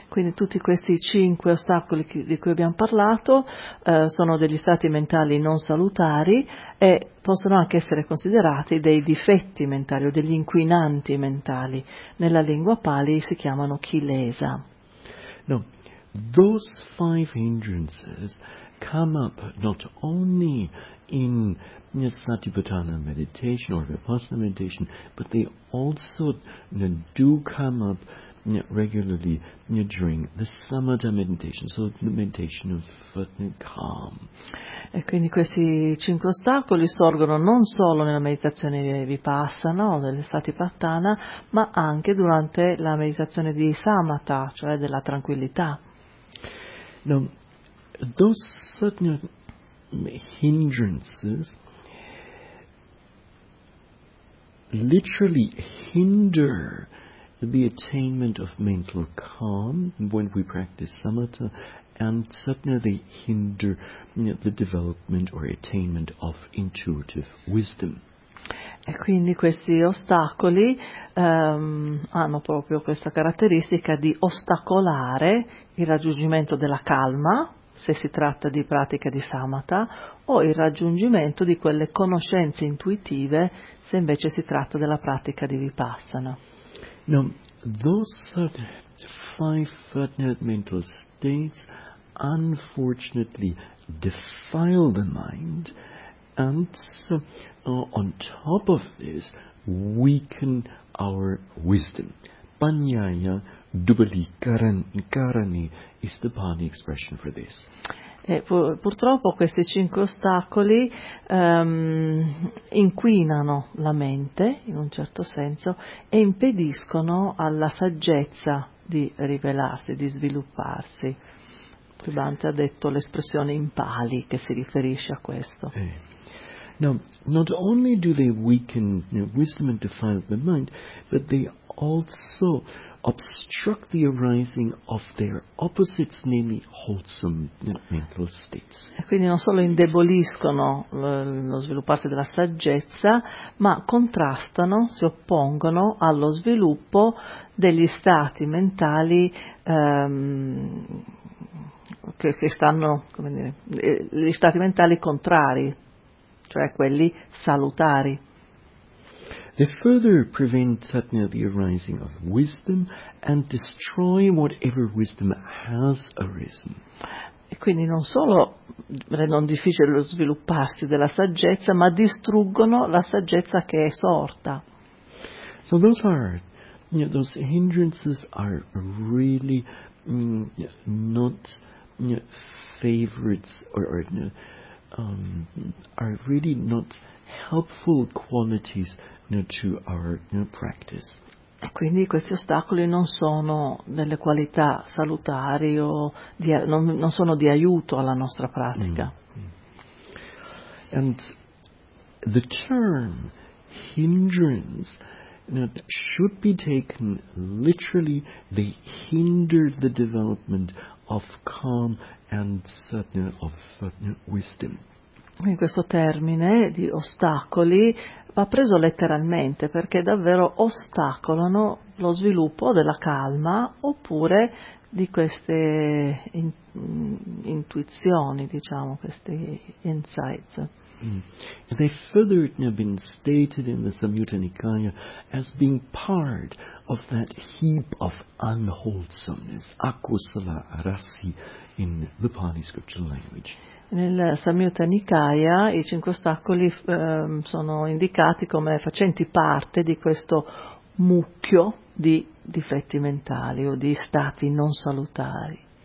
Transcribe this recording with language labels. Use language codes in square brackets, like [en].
[it] Quindi tutti questi cinque ostacoli di cui abbiamo parlato sono degli stati mentali non salutari e possono anche essere considerati dei difetti mentali o degli inquinanti mentali. Nella lingua Pali si chiamano kilesa. [en] No, those five hindrances come up not only in Satipatthana meditation or Vipassana meditation, but they also do come up regularly during the Samatha meditation, so the meditation of calm. [it] E quindi questi cinque ostacoli sorgono non solo nella meditazione di Vipassana, delle Satipatthana, ma anche durante la meditazione di Samatha, cioè della tranquillità. [en] Now, those certain hindrances literally hinder the attainment of mental calm when we practice samatha, and certainly they hinder the development or attainment of intuitive wisdom. [it] E quindi questi ostacoli hanno proprio questa caratteristica di ostacolare il raggiungimento della calma, se si tratta di pratica di samatha, o il raggiungimento di quelle conoscenze intuitive, se invece si tratta della pratica di vipassana. [en] Now, those five mental states unfortunately defile the mind, and so, on top of this, weaken our wisdom. Panyaya dubali karani is the Pali expression for this. [it] Purtroppo questi cinque ostacoli inquinano la mente, in un certo senso, e impediscono alla saggezza di rivelarsi, di svilupparsi. Dante ha detto l'espressione in Pali che si riferisce a questo. [en] Now, not only do they weaken wisdom and defile the mind, but they also obstruct the arising of their opposites, namely wholesome mental states. [it] E quindi non solo indeboliscono lo svilupparsi della saggezza, ma contrastano, si oppongono allo sviluppo degli stati mentali che stanno, come dire, gli stati mentali contrari, cioè quelli salutari. [en] They further prevent satna the arising of wisdom and destroy whatever wisdom has arisen. [it] E quindi non solo rendono difficile lo svilupparsi della saggezza, ma distruggono la saggezza che è sorta. [en] So those are, those hindrances are really not favorites are really not helpful qualities to our practice. [it] E quindi questi ostacoli non sono delle qualità salutari o non sono di aiuto alla nostra pratica. [en] And the term hindrance should be taken literally, they hinder the development of calm and certain of wisdom. [it] In questo termine di ostacoli va preso letteralmente, perché davvero ostacolano lo sviluppo della calma oppure di queste intuizioni, diciamo, questi insights. [en] And they further have been stated in the Samyutta Nikaya as being part of that heap of unwholesomeness, akusala arasi in the Pali scriptural language. [it] Nel Samyutta Nikaya i cinque ostacoli sono indicati come facenti parte di questo mucchio di difetti mentali o di stati non salutari.